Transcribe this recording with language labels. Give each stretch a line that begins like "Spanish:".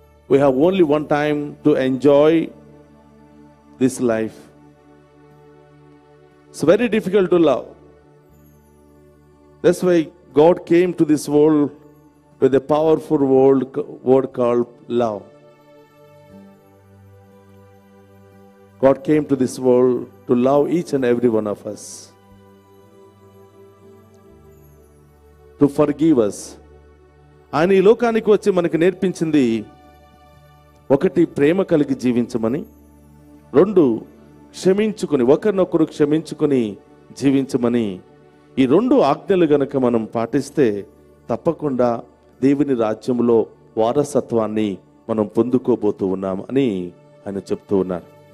English: We have only one time to enjoy this life. It's very difficult to love. That's why God came to this world with a powerful word called love. God came to this world to love each and every one of us, to forgive us.
Telugu: ఆయన ఈ లోకానికి వచ్చి మనకి నేర్పించింది, 1 ప్రేమ కలిగి జీవించమని, 2 క్షమించుకుని, ఒకరినొకరు క్షమించుకుని జీవించమని. ఈ 2 ఆజ్ఞలు గనక మనం పాటిస్తే తప్పకుండా దేవుని రాజ్యంలో వారసత్వాన్ని మనం పొందుకోబోతూ ఉన్నాం అని ఆయన చెప్తూ ఉన్నారు.